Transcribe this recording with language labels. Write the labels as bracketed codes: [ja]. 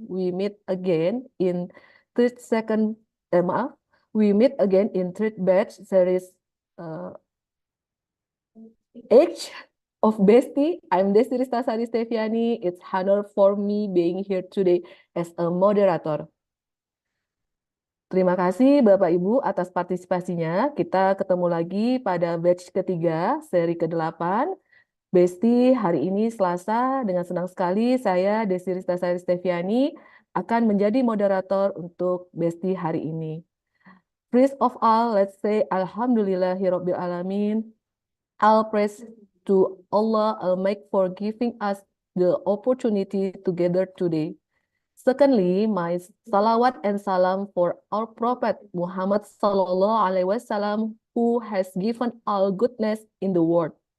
[en] We meet again in third second, [id] maaf, [en] we meet again in third batch series H of Bestie. I'm Desti Ristasari Steviani. It's honor for me being here today as a moderator. [id] Terima kasih Bapak Ibu atas partisipasinya. Kita ketemu lagi pada batch ketiga, seri ke-8. Besti, hari ini Selasa, dengan senang sekali saya, Desti Ristasari Steviani, akan menjadi moderator untuk Besti hari ini. [en] First of all, let's say Alhamdulillahirabbil alamin. All praise to Allah Almighty for giving us the opportunity together today. Secondly, my salawat and salam for our Prophet Muhammad Sallallahu Alaihi Wasallam, who has given all goodness in the world.